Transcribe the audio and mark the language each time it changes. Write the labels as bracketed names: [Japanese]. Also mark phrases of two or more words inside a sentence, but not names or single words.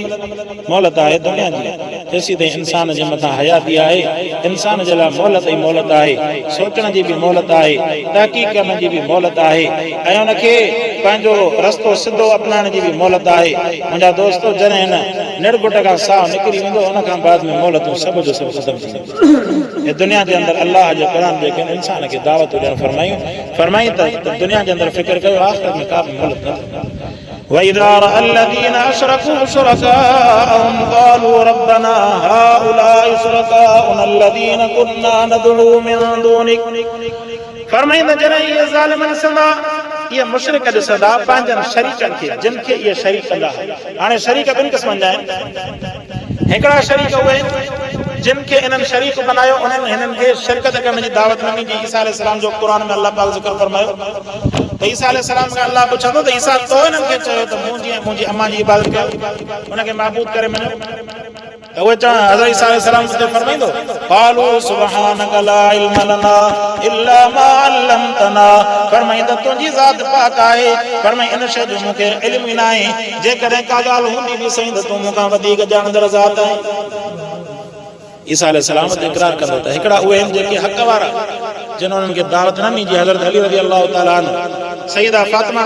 [Sindhi] मोहलत आहे दुनिया जी, जेसीं ताईं इंसान जे मथां हयाती आहे, इंसान जे लाइ मोहलत ई मोहलत आहे, सोचण जी बि मोहलत आहे, तहक़ीक़ करण जी बि मोहलत आहे, ऐं उनखे पंहिंजो रस्तो सिधो अपनाइण जी बि मोहलत आहे। मुंहिंजा दोस्तो जॾहिं हिन निड़गुट खां साहु निकिरी वेंदो, उन खां बाद में मोहलतूं सभु जो सभु ख़तमु थी वेंदियूं। दुनिया जे अंदरि अल्लाह जे क़ुरान जेके इंसान खे दावत ॾियणु फरमायूं त दुनिया जे अंदरि फ़िक्र कयो, आख़िरत में का बि मोहलत न। [Arabic] وإذا رأى الذين أشركوا شركاءهم قالوا ربنا هؤلاء شركاؤنا الذين كنا ندعو من دونك، [Sindhi] फरमाईंदा जॾहिं इहे ज़ालिम ॾिसंदा, इहे मुशरिक ॾिसंदा पंहिंजनि शरीकनि खे, जिन खे इहे शरीक कंदा। हाणे शरीक ॿिनि क़िस्मनि जा आहिनि, हिकिड़ा शरीक उहे जिन खे इन्हनि शरीक बनायो, उन्हनि हिननि खे शिरकत करण जी दावत न ॾिनी। ईसा अलैहिस्सलाम जो क़ुरान में अल्लाह पाक ज़िक्र फरमायो त ईसा अलैहिस्सलाम खां अल्लाह पुछंदो त ईसा तो हिननि खे चयो त मुंहिंजी अम्मा जी इबादत कयो, उनखे महबूद करे मञो। त वो हज़रत ईसा अलैहिस्सलाम से फरमाइंदो [Arabic] قالوا سبحانك لا علم لنا إلا ما علمتنا [Sindhi] फरमाइंदा तुंहिंजी ज़ात पाक आहे फरमाई इन शइ जो मूंखे इल्म ई न आहे जेकॾहिं का ॻाल्हि हूंदी बि सही त तूं मूंखां वधीक ॼाणंदड़ ज़ात आहे ईसा अलैहिस्सलाम ते इक़रार कंदो त हिकिड़ा उहे आहिनि जेके हक़ वारा जिन उन्हनि खे दावत न ॾिनी जीअं हज़रत अली रज़ी अल्लाह ताला अन्हु सईदा फातिमा